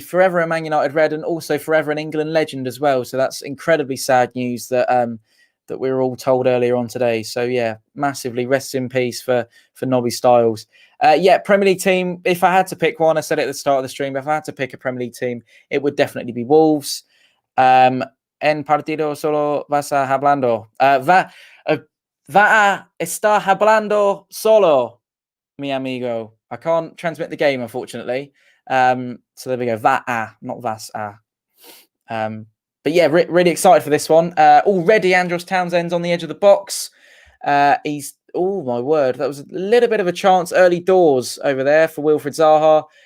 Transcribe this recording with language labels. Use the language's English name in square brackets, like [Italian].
[English] Forever a Man United Red, and also forever an England legend as well. So that's incredibly sad news that that we were all told earlier on today. So yeah, massively rest in peace for Nobby Stiles. Yeah, Premier League team. If I had to pick one, I said it at the start of the stream, if I had to pick a Premier League team, it would definitely be Wolves. [Spanish] En partido solo vas a hablando. Va a estar hablando solo, mi amigo. [English] I can't transmit the game, unfortunately. So there we go. Va a, not vas a. But yeah, really excited for this one. Already Andros Townsend's on the edge of the box. He's, oh my word, that was a little bit of a chance early doors over there for Wilfried Zaha.